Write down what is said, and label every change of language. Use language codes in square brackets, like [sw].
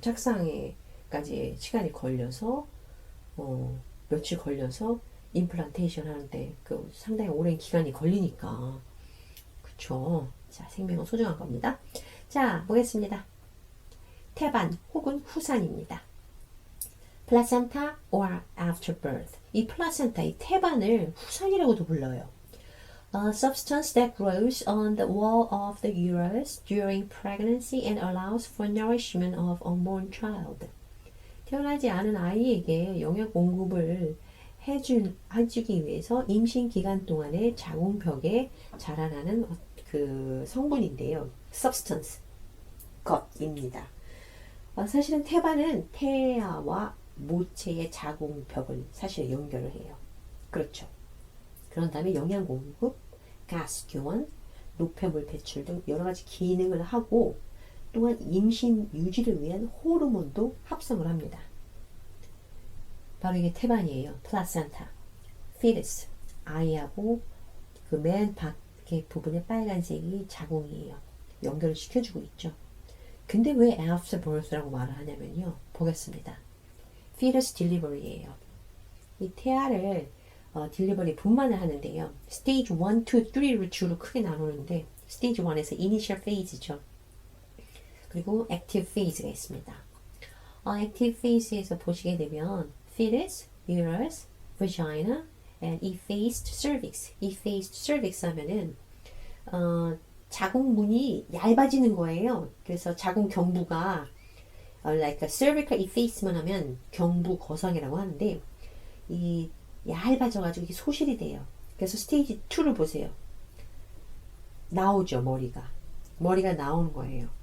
[ko] 착상에까지 시간이 걸려서, 며칠 걸려서 임플란테이션 하는데 그 상당히 오랜 기간이 걸리니까. 그쵸. 자, 생명은 소중한 겁니다. 자, 보겠습니다. 태반 혹은 후산입니다. [en] placenta or afterbirth. [ko] 이 플라센타, 이 태반을 후산이라고도 불러요. [en] A substance that grows on the wall of the uterus during pregnancy and allows for nourishment of unborn child. [ko] 태어나지 않은 아이에게 영양 공급을 해주기 위해서 임신 기간 동안에 자궁벽에 자라나는 그 성분인데요. substance, 것입니다. 사실은 태반은 태아와 모체의 자궁벽을 사실 연결을 해요. 그렇죠. 그런 다음에 영양 공급, 가스 교환, 노폐물 배출 등 여러 가지 기능을 하고 또한 임신 유지를 위한 호르몬도 합성을 합니다. 바로 이게 태반이에요. 플라센타, 피터스, 아이하고 그 맨 밖에 부분의 빨간색이 자궁이에요. 연결을 시켜주고 있죠. 근데 왜 after birth라고 말을 하냐면요. 보겠습니다. fetus delivery예요. 이 태아를 딜리버리 분만을 하는데요. 스테이지 1, 2, 3로 주로 크게 나누는데 스테이지 1에서 이니셜 페이즈죠. 그리고 액티브 페이즈가 있습니다. 액티브 페이즈에서 보시게 되면 fetus, uterus, vagina, and effaced cervix. effaced cervix 하면은 자궁문이 얇아지는 거예요. 그래서 자궁 경부가 like a cervical effacement 하면 경부 거성이라고 하는데 이 얇아져가지고 이게 소실이 돼요. 그래서 스테이지 2를 보세요. 나오죠, 머리가 나오는 거예요.